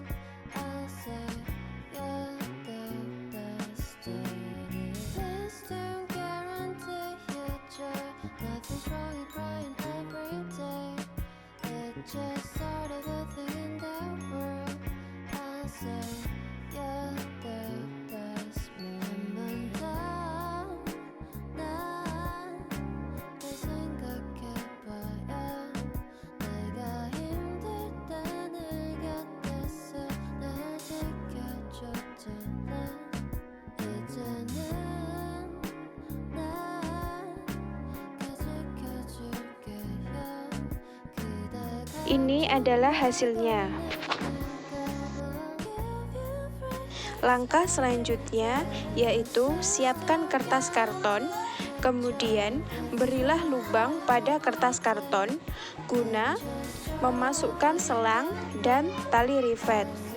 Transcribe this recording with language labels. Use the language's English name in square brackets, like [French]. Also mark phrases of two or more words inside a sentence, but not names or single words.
[English] I'll say you're the destiny. Please don't guarantee your joy. Nothing's wrong with crying every day. It's just sort of a thing in the world. I'll say you're the best moment. [Korean] 난 널 생각해봐야 내가 힘들 때 늘 곁에서 날 지켜줬잖아. 이제는 날 지켜줄게요. 그대가 [Indonesian] Ini adalah hasilnya. Langkah selanjutnya yaitu siapkan kertas karton, kemudian berilah lubang pada kertas karton guna memasukkan selang dan tali rivet.